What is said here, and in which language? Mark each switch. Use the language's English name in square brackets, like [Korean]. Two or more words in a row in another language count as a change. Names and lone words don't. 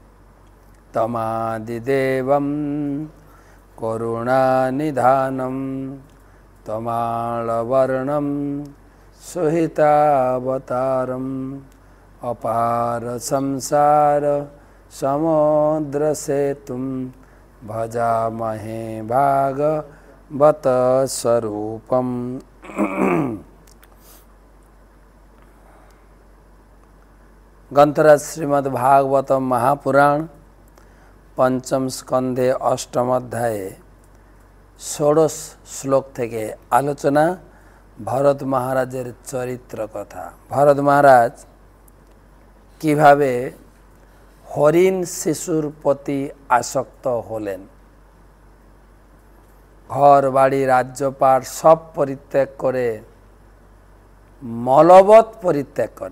[Sanskrit] तमादिदेवं करुणानिधानं तमालवर्णं सुहितावतारम् अपार संसार समुद्रसेतुं भजामहे भागवत स्वरूपम्। ग्रंथराज श्रीमद्भागवतम महापुराण पंचम स्कंधे अष्टम अध्याय 16 श्लोक [Bangla] থেকে আলোচনা ভরত মহারাজের চরিত্র কথা। ভরত মহারাজ কিভাবে হরিণ শিশুর প্রতি আসক্ত হলেন ঘর বাড়ি রাজ্যপাট সব পরিত্যাগ করে মলবৎ পরিত্যাগ করে।